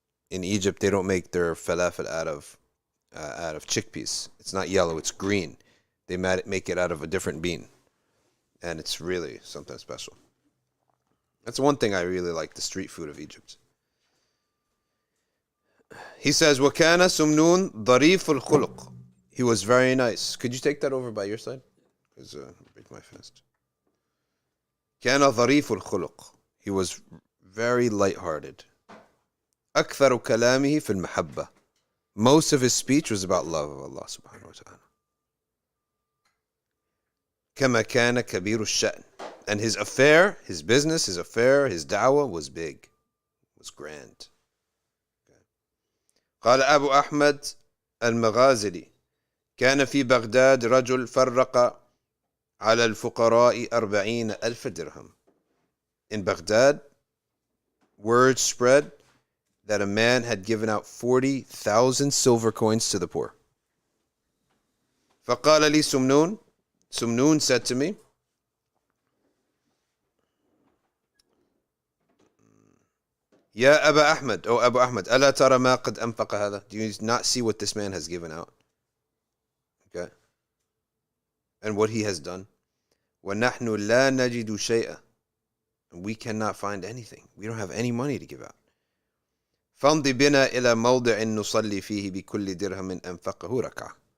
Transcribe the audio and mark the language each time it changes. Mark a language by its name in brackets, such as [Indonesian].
[English] in Egypt, they don't make their falafel out of chickpeas. It's not yellow, it's green. They make it out of a different bean. And it's really something special. That's one thing I really like, the street food of Egypt. He says, [Arabic] وَكَانَ سُمْنُونَ ضَرِيفُ الْخُلُقِ. [English] He was very nice. Could you take that over by your side? Because break my fast. [Arabic] كَانَ ضَرِيفُ الْخُلُقِ. [English] He was very lighthearted. [Arabic] أكثر كلامه في المحبة. [English] Most of his speech was about love of Allah subhanahu wa ta'ala. [Arabic] كما كان كبير الشأن. [English] And his affair, his business, his affair, his da'wah was big, was grand. [Arabic] قال أبو أحمد المغازلي كان في بغداد رجل فرق على الفقراء 40,000 درهم. [English] In Baghdad, word spread that a man had given out 40,000 silver coins to the poor. [Arabic] فقال لي سمنون. [English] Sumnun said to me, [Arabic] يا أبا أحمد, [English] O Abu Ahmad, [Arabic] ألا ترى ما قد أنفق هذا? [English] Do you not see what this man has given out? Okay. And what he has done? [Arabic] وَنَحْنُ لَا نَجِدُ شَيْئًا. [English] And we cannot find anything. We don't have any money to give out. [Arabic] فَامْضِ بِنَا إِلَى مَوْضِعٍ نُصَلِّي فِيهِ بِكُلِّ دِرْهَمٍ أَنْفَقَهُ رَكَعَةً.